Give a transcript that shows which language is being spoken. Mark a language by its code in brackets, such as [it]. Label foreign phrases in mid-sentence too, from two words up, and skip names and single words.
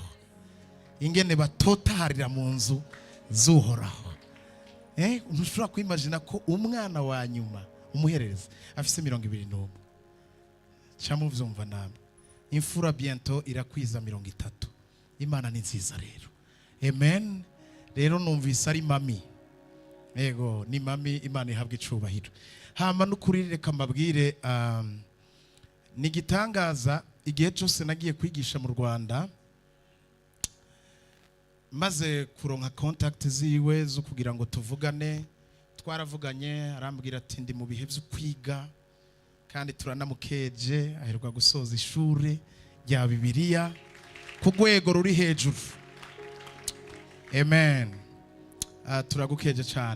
[rn] ingene batotaharira mu nzu zuhoraho ntushobora kwimagina ko umwana wa nyuma umuherereza afise 21 ca muvyumva namwe imfura bientôt irakwiza 30 Imana ni nziza rero amen rero numvise ari mami yego ni mami Imana ihabwa icubahiro hama n'ukuri reka mbabwire ni gitangaza igihe cyose nagiye kwigisha mu Rwanda maze kuronka contact ziwe zo kugira ngo tuvugane twaravuganye arambwira ati ndi mu bihe byo kwiga kandi turanamukeje aheruka gusoza ishuri rya Bibiliya ku rwego ruri hejuru amen turagukeje cyane.